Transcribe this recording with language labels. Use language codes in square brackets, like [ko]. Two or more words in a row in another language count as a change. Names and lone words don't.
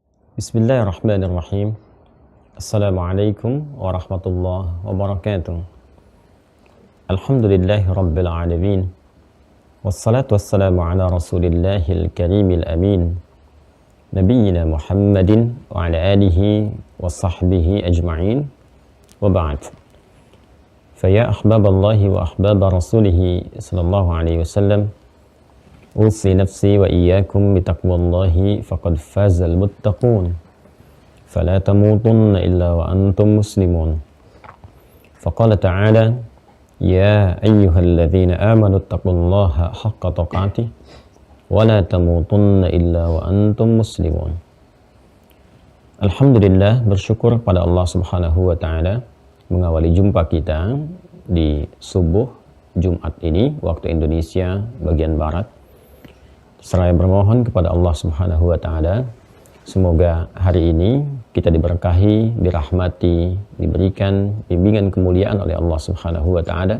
[ar] بسم الله الرحمن الرحيم. السلام عليكم ورحمة الله وبركاته. الحمد لله رب العالمين. والصلاة والسلام على رسول الله الكريم الأمين. نبينا محمد وعلى آله وصحبه أجمعين. وبعد. فيا أحباب الله وأحباب رسوله صلى الله عليه وسلم. أوصي نفسي وإياكم بتقوى الله فقد فاز المتقون. فلا تموتن إلا وأنتم مسلمون. فقال تعالى يا أيها الذين آمنوا اتقوا الله حق تقاته ولا تموتن إلا وأنتم مسلمون. [id] Alhamdulillah, bersyukur pada Allah [ar] سبحانه وتعالى [id] mengawali jumpa kita di subuh Jumat ini waktu Indonesia bagian barat. Seraya bermohon kepada Allah [ar] سبحانه وتعالى [id] semoga hari ini kita diberkahi, dirahmati, diberikan bimbingan kemuliaan oleh Allah [ar] سبحانه وتعالى.